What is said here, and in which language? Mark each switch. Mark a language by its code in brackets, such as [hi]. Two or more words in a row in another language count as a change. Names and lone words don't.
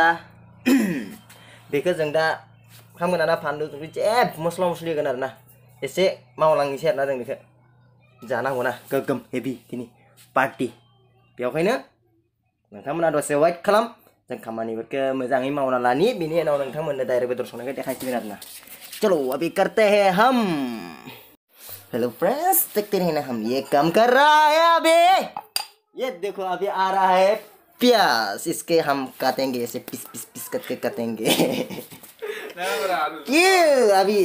[brx] बेखौ जों दा खालामगोन आरोना, फानलु संख्रि जेब मस्ला मस्लि होगोन आरोना। एसे मावलांनोसै आरोना जों बेखौ। जानांगौना, गोगोम हेभि दिनै पार्टी। बेवहायनो नोंथांमोना दसे वेट खालाम, जों खामानिफोरखौ मोजाङै मावना लानि, बेनि उनाव नोंथांमोननो डाइरेक्ट बेदर संनायखौ देखायसिगोन आरोना। [hi] चलो अभी करते हैं हम। [en] Hello friends, [hi] देखते रहना, हम ये काम कर रहा है अभी। ये देखो अभी आ रहा है प्याज, इसके हम काटेंगे, ऐसे पीस करके काटेंगे। ये अभी